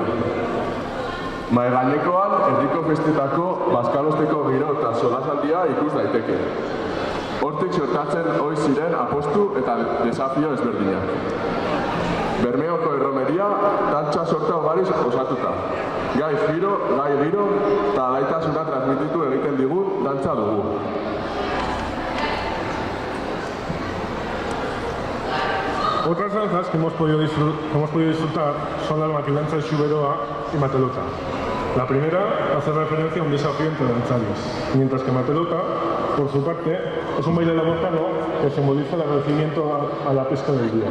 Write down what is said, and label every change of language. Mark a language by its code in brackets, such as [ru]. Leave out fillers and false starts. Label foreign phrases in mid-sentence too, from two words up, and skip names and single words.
[eu] Maigainekoan, herriko festetako bazkalosteko giro eta solasaldia ikus daiteke. Hortik sortatzen ohi ziren apostu eta desafio ezberdinak. Bermeoko erromeria dantza sorta ugariz osatuta. Gai giro eta alaitasuna transmititu egiten digun dantza dugu. [es] Otras danzas que hemos podido disfrutar son la maquilanza de Xuberoa y Matelota. La primera hace referencia a un desafío entre danzarios, mientras que Matelota, por su parte, es un baile labortano que simboliza el agradecimiento a la pesca del día.